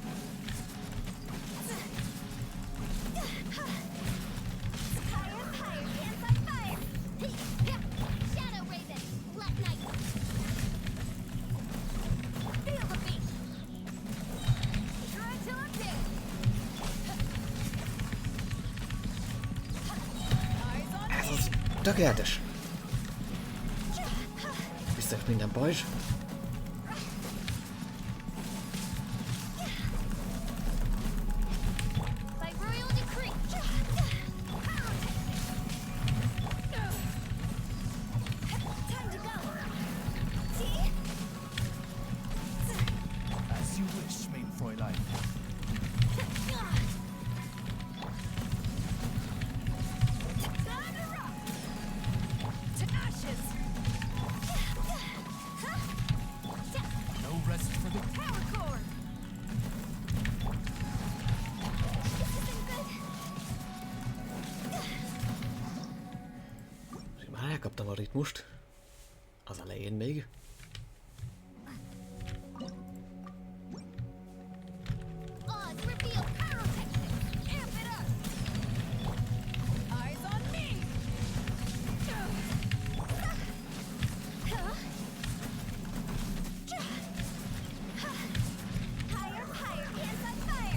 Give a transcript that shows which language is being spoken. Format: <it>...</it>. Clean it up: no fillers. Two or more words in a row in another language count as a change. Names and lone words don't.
<en>Higher, higher, hands on fire. Shadow Raven, Black Knight. Feel the beat. Shred till I'm dead. Eyes on</en> <hu>Ez</hu> <en>me.</en> <hu>az tökéletes. Visszajött minden pajzs.</hu> <en>By royal decree. Time to go. See? As you wish,</en> <de>mein Fräulein.</de> <en>Time to rock. To ashes. No rest for the power cord. This isn't good.</en> <hu>Már elkaptam a ritmust. Az elején még.</hu> <en>Oz, reveal pyrotechnics. Amp it up. Eyes on me. Higher, higher, hands on fire.</en>